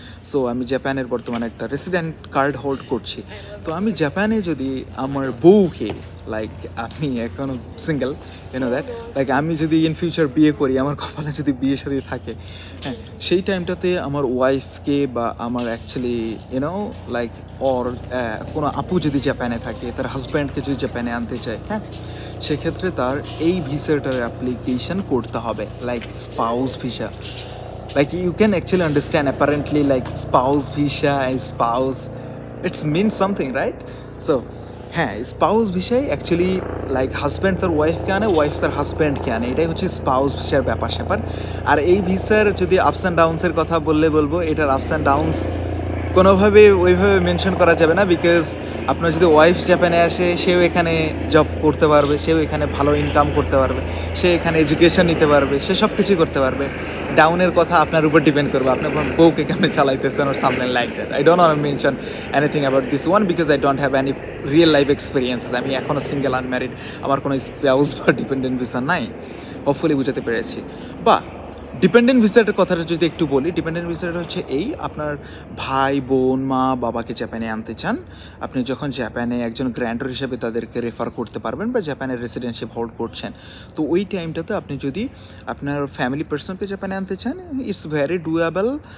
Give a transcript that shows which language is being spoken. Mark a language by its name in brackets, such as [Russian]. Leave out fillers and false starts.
[Bangla] So আমি জাপানের বর্তমানে একটা রেসিডেন্ট কার্ড হোল্ড করছি। তো আমি জাপানে যদি আমার বউকে, লাইক আমি এখনও সিঙ্গেল, ইউনো দ্যাট, লাইক আমি যদি ইন ফিউচার বিয়ে করি, আমার কপালে যদি বিয়ে সাথে থাকে, হ্যাঁ, সেই টাইমটাতে আমার ওয়াইফকে বা আমার অ্যাকচুয়ালি ইউনো লাইক ওর কোনো আপু যদি জাপানে থাকে, তার হাজব্যান্ডকে যদি জাপানে আনতে চায়, হ্যাঁ, সেক্ষেত্রে তার এই ভিসাটার অ্যাপ্লিকেশন করতে হবে, like spouse visa. [English] Like you can actually understand apparently like spouse visa and spouse, it's means something, right? [Bangla] So হ্যাঁ, স্পাউস ভিসায় অ্যাকচুয়ালি লাইক হাজব্যান্ড তার ওয়াইফকে আনে, ওয়াইফ তার হাজব্যান্ডকে আনে, এটাই হচ্ছে স্পাউস ভিসার ব্যাপার স্যাপার। আর এই ভিসার যদি আপস অ্যান্ড ডাউনসের কথা বলবো, এটার আপস অ্যান্ড ডাউনস কোনোভাবে ওইভাবে মেনশন করা যাবে না, বিকজ আপনার যদি ওয়াইফ জাপানে আসে, সেও এখানে জব করতে পারবে, সেও এখানে ভালো ইনকাম করতে পারবে, সে এখানে এডুকেশন নিতে পারবে, সে সব কিছুই করতে পারবে। ডাউনের কথা আপনার উপর ডিপেন্ড করবে, আপনি আপনার বউকে কেমন চালাইতেছেন [English] or something like that. I don't want to mention anything about this one because I don't have any real life experiences. [Bangla] আমি এখনও সিঙ্গেল আনম্যারিড, আমার কোনো স্পাউস বা ডিপেন্ডেন্ট ভিসা নাই, হোপফুলি বুঝাতে পেরেছি। বা ডিপেন্ডেন্ট ভিসাটার কথাটা যদি একটু বলি, ডিপেন্ডেন্ট ভিসাটা হচ্ছে এই, আপনার ভাই বোন মা বাবাকে জাপানে আনতে চান, আপনি যখন জাপানে একজন গ্র্যান্ডর হিসেবে তাদেরকে রেফার করতে পারবেন বা জাপানের রেসিডেন্টশিপ হোল্ড করছেন, তো ওই টাইমটাতে আপনি যদি আপনার ফ্যামিলি পার্সনকে জাপানে আনতে চান, [English] It's very doable.